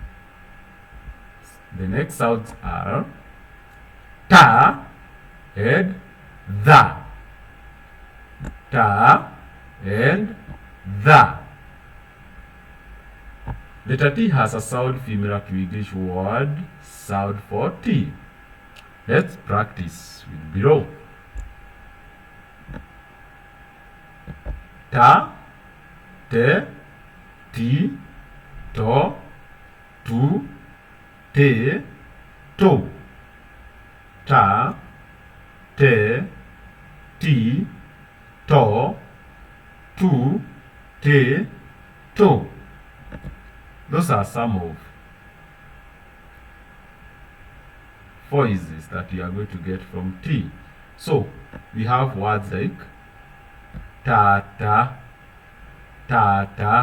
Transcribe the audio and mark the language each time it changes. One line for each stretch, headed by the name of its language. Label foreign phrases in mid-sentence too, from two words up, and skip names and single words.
English: The next sounds are ta and the. Ta and the. Letter T has a sound similar to English word sound for T. Let's practice with below. Ta, te, ti, to, tu, te, to. Ta, te, ti, to, tu, te, to. Those are some of voices that we are going to get from T. So we have words like tata. Tata.